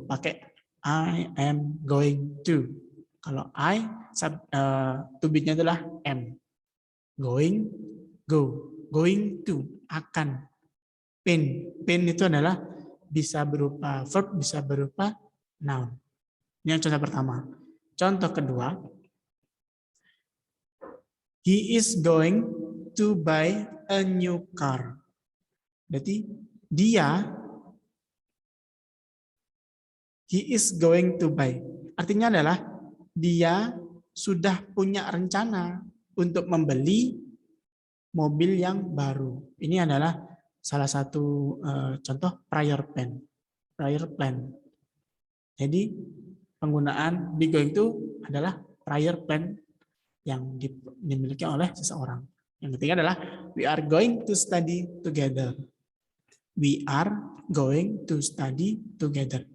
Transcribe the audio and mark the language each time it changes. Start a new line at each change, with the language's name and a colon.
Indonesian: Pakai
English: I am going to.
Indonesian: Kalau I to be-nya adalah am.
English: Going, go. Going to,
Indonesian: akan.
English: Paint.
Indonesian: Paint itu adalah bisa berupa verb, bisa berupa noun. Ini yang contoh pertama. Contoh kedua,
English: he is going to buy a new car.
Indonesian: Berarti
English: he is going to buy.
Indonesian: Artinya adalah dia sudah punya rencana untuk membeli mobil yang baru. Ini adalah salah satu contoh prior plan. Jadi penggunaan be going to adalah prior plan yang dimiliki oleh seseorang. Yang ketiga adalah
English: we are going to study together. We are going to study together.